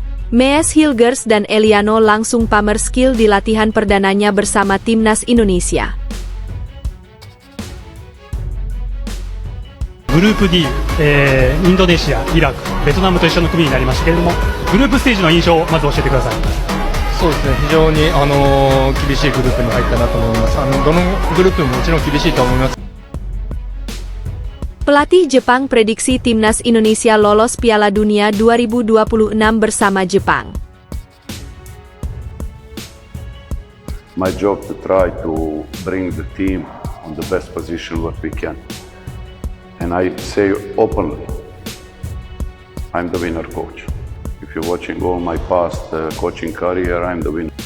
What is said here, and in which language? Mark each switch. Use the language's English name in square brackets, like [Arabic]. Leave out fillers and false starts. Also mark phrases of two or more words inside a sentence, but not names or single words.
[Indonesian] Mees Hilgers dan Eliano langsung pamer skill di latihan perdananya bersama timnas Indonesia. [Japanese] グループ D、インドネシア、イラク、ベトナムと一緒の組になりましたけれども、グループステージの印象をまず教えてください。そうですね、非常に厳しいグループに入ったなと思います。どのグループももちろん厳しいと思います。 [Indonesian] Pelatih Jepang prediksi timnas Indonesia lolos Piala Dunia 2026 bersama Jepang. [English] My job to try to bring the team on the best position what we can. And I say openly, I'm the winner coach. If you're watching all my past coaching career, I'm the winner.